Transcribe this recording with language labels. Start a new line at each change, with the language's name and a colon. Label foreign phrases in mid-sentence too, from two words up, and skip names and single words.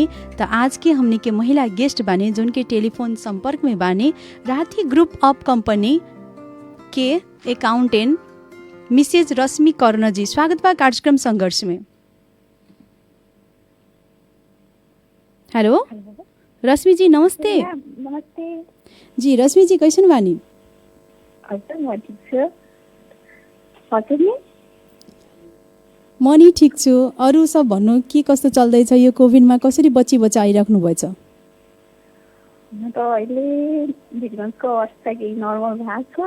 Bhojpuri: तो आज के हमने के महिला गेस्ट बानी जोन के टेलीफोन संपर्क में बानी राठी ग्रुप ऑफ कंपनी के अकाउंटेंट मिसेज रश्मि कर्ण जी। स्वागत बा कार्यक्रम संघर्ष में। हेलो रश्मि जी, नमस्ते। नमस्ते जी रश्मि जी, कैसन बानी?
Nepali: म नि ठिक छु। अरू सब भन्नु के कस्तो चल्दैछ? यो कोभिडमा कसरी बचाइराख्नु भएछ? म त अहिले बिजनेसको अवस्था केही नर्मल भएको छ।